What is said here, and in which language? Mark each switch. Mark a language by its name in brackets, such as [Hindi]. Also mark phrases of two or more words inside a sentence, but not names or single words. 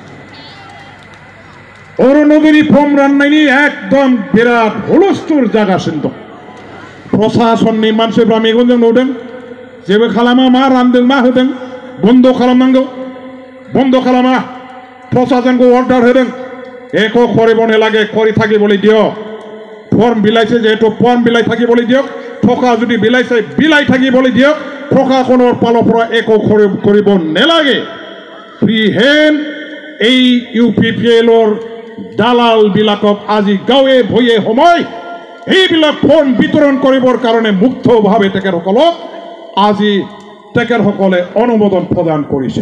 [Bodo] अरुणोदयनि फर्म राननायनि एकदम बिराद हुलस्थुल जागासिनो दं। प्रशासननि मानसिफ्रा मेगनजों नुदों, जेबो खालामा, मा रानदों मा होदों बन्द खालामनांगौ, बन्द खालामा। प्रशासनखौ अर्डार होदों, [Assamese] একো কৰিব নেলাগে কৰি থাকিবলৈ দিয়ক। फर्म বিলাইছে যেহেতু फर्म বিলাই থাকিবলৈ দিয়ক, টকা যদি বিলাইছে বিলাই থাকিবলৈ দিয়ক, প্ৰশাসনৰ ফালৰ পৰা একো কৰিব নেলাগে। [English] free hand [Assamese] এই ইউপিপিএলৰ দালাল বিলাকক আজি গাঁৱে ভূঞে সময় এইবিলাক ফৰ্ম বিতৰণ কৰিবৰ কাৰণে মুক্তভাৱে তেখেতসকলক আজি তেখেতসকলে অনুমোদন প্ৰদান কৰিছে।